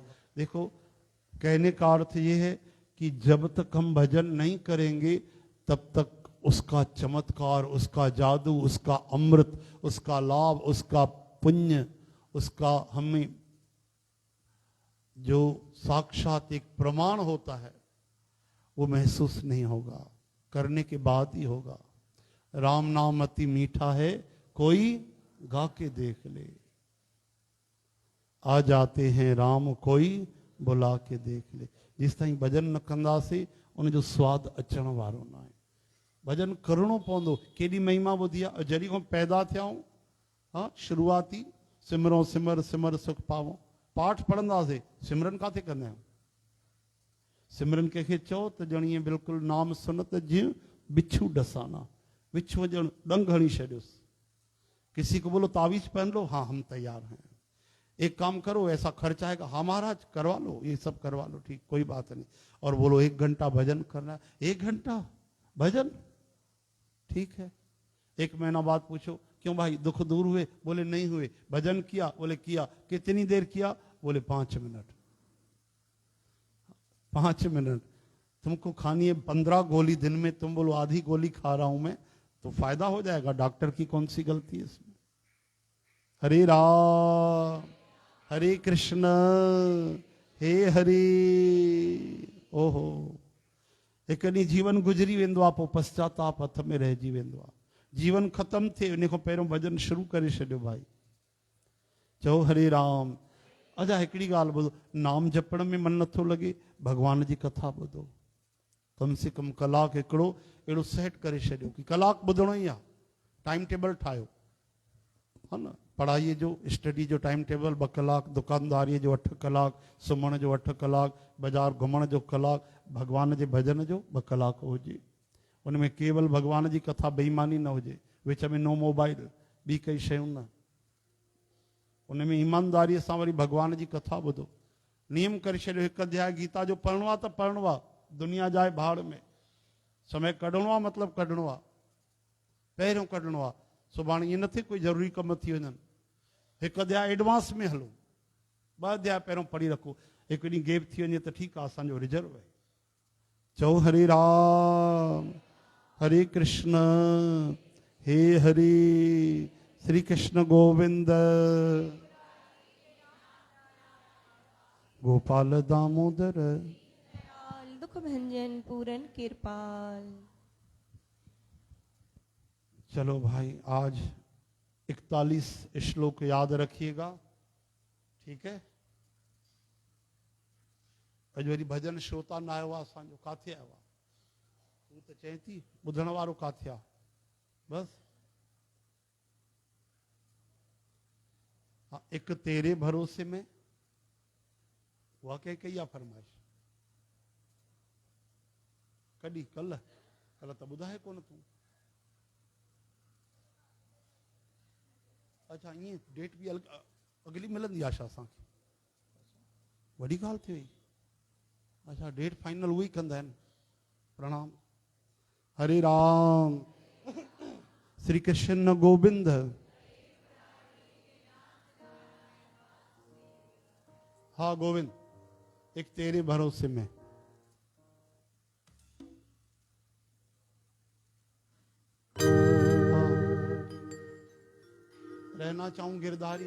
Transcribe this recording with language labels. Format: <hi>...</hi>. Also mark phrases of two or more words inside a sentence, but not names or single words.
<hi>देखो, कहने का अर्थ ये है कि जब तक हम भजन नहीं करेंगे तब तक उसका चमत्कार, उसका जादू, उसका अमृत, उसका लाभ, उसका पुण्य, उसका हमें जो साक्षात एक प्रमाण होता है वो महसूस नहीं होगा, करने के बाद ही होगा। राम नाम अति मीठा है, कोई गा के देख ले। आ जाते हैं राम, कोई बुला के देख ले।</hi> <sd>जिस ताईं भजन न कंदासीं उन जो स्वाद अचण वारो न आहे। भजन करणो पवंदो। केॾी महिमा ॿुधी आहे। जॾहिं खां पैदा थिया आहियूं, हा, शुरूआती सिमरो</sd> <hi>सिमर सिमर सुख पावो।</hi> <sd>पाठ पढ़ंदासीं, सिमरन काथे कंदा आहियूं। सिमरन कंहिंखे चओ त ॼण ईअं बिल्कुलु नाम सुनत जीअं बिच्छू डसाना, बिच्छू ॼण डंग हणी छॾियोसि।</sd> <hi>किसी को बोलो तावीज पहन लो, हाँ हम तैयार हैं। एक काम करो, ऐसा खर्चा आएगा, हाँ महाराज करवा लो, ये सब करवा लो, ठीक, कोई बात नहीं। और बोलो 1 घंटा भजन करना है, 1 घंटा भजन, ठीक है। 1 महीना बाद पूछो, क्यों भाई दुख दूर हुए? बोले नहीं हुए। भजन किया? बोले किया। कितनी देर किया? बोले 5 मिनट। 5 मिनट। तुमको खानी है 15 गोली दिन में, तुम बोलो आधी गोली खा रहा हूं मैं, तो फायदा हो जाएगा। डॉक्टर की कौन सी गलती है इसमें? हरे राम, हरे कृष्ण, हे हरे।</hi> <sd>ओहो, एक ॾींहुं जीवन गुजरी वेंदो आहे, पोइ पश्चाताप हथ में रहिजी वेंदो आहे। जीवन ख़त्म थिए इन खां पहिरियों भजन शुरू करे छॾियो भाई। चओ हरे राम। अच्छा, हिकिड़ी ॻाल्हि ॿुधो, नाम जपण में मन नथो लॻे, भॻवान जी कथा ॿुधो। कम से कम कलाक हिकिड़ो अहिड़ो सेट करे छॾियो कि कलाक ॿुधणो ई आहे।</sd> <en>time table</en> <sd>ठाहियो, हा न। पढ़ाईअ जो, स्टडी जो</sd> <en>time table</en> <sd>2 कलाक, दुकानदारीअ जो 8 कलाक, सुम्हण जो 8 कलाक, बाज़ार घुमण जो कलाक, भगवान जे भजन जो 2 कलाक हुजे। उनमें केवल भगवान जी कथा, बेईमानी न हुजे। विच में</sd> <en>no mobile,</en> <sd>ॿी कई शयूं न। उनमें ईमानदारीअ सां वरी भगवान जी कथा ॿुधो। नियम करे छॾियो, 1 अध्याय गीता जो पढ़णो आहे त पढ़णो आहे,</sd> <hi>दुनिया जाए भाड़ में।</hi> <sd>समय कढणो आहे, मतिलबु कढणो आहे, पहिरियों कढणो आहे। सुभाणे ईअं न थिए कोई ज़रूरी कम थी वञनि। 1 अध्याय एडवांस में हलो, 2 अध्याय पहिरियों पढ़ी रखो। 1 ॾींहुं गैप थी वञे त ठीकु आहे, असांजो रिजर्व आहे। चओ हरे राम, हरे कृष्ण, हे हरे।</sd> <hi>श्री कृष्ण गोविंद, गोपाल दामोदर, दुख भंजन पूरन कृपाल। चलो भाई, आज 41 श्लोक याद रखिएगा, ठीक है।</hi> <sd>अॼु वरी भजन श्रोता न आयो आहे असांजो, काथे आयो आहे? तूं त चए थी ॿुधण वारो काथे आहे?</sd> <hi>बस हाँ, एक तेरे भरोसे में,</hi> <sd>उहा कई आहे फरमाइश? कॾहिं? कल्ह त ॿुधाए कोन तूं। अच्छा ईअं डेट बि अगली मिलंदी आशा असांखे? वॾी ॻाल्हि थी वई। अच्छा</sd> <en>date final</en> <sd>उहो ई कंदा आहिनि।</sd> <hi>प्रणाम। हरे राम। श्री कृष्ण गोविंद। हाँ गोविंद, एक तेरे भरोसे में। हाँ। रहना चाहूं गिरधारी।</hi>